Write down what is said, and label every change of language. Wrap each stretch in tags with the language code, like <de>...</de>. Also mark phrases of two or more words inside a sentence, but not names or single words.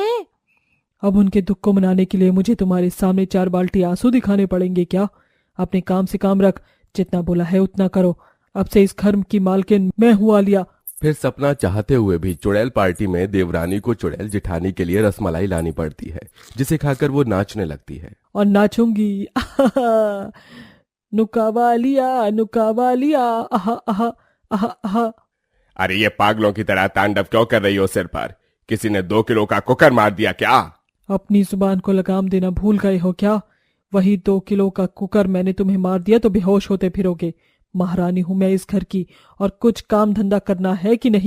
<hi>अब उनके दुख को मनाने के लिए मुझे तुम्हारे सामने 4 बाल्टी आंसू दिखाने पड़ेंगे क्या? अपने काम से काम रख, जितना बोला है उतना करो। अब से इस घर की मालकिन मैं हूँ आलिया। फिर सपना चाहते हुए भी चुड़ैल पार्टी में देवरानी को चुड़ैल जेठानी के लिए रसमलाई लानी पड़ती है, जिसे खाकर वो नाचने लगती है। और नाचूंगी नुकावालिया नुकावालिया, आहा आहा आहा आहा। अरे ये पागलों की तरह तांडव क्यों कर रही हो सिर पर? किसी ने 2 किलो का कुकर मार दिया क्या? अपनी जुबान को लगाम देना भूल गए हो क्या? वही 2 किलो का कुकर मैंने तुम्हें मार दिया तो बेहोश होते फिरोगे। महारानी हूं मैं इस घर की, और कुछ काम धंधा करना है कि नहीं?</hi>